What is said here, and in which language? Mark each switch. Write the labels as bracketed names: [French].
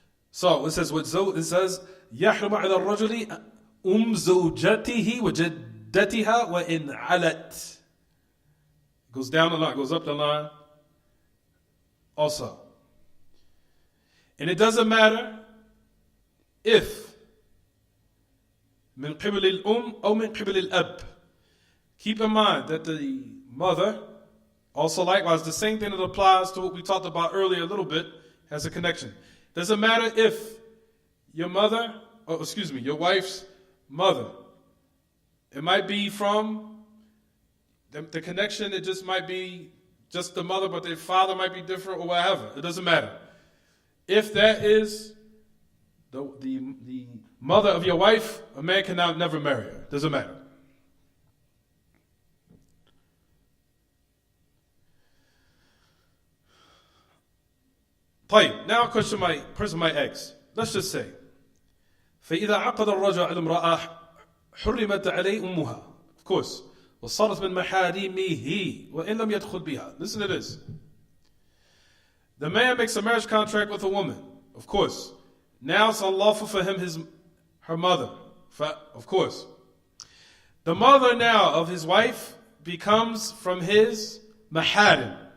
[English] So it says [Arabic] يحرم على الرجل زوجته وجدتها وإن علت. [English] Goes down the line, goes up the line. Also. And it doesn't matter if [Arabic] من قبل الأم أو من قبل الأب. [English] Keep in mind that the mother, also likewise, the same thing that applies to what we talked about earlier a little bit, has a connection. Doesn't matter if your wife's mother, it might be from the connection, it just might be just the mother, but their father might be different or whatever. It doesn't matter. If that is the mother of your wife, a man cannot never marry her. Doesn't matter. طيب, now a person might ask, let's just say, [Arabic] فإذا عقد الرجل المرأة حرمت عليه أمها. [English] Of course. [Arabic] وصارت من محارمه وإن لم يدخل بها. [English] Listen to this. The man makes a marriage contract with a woman. Of course. Now it's unlawful for him, her mother. Of course. The mother now of his wife becomes from his maharim.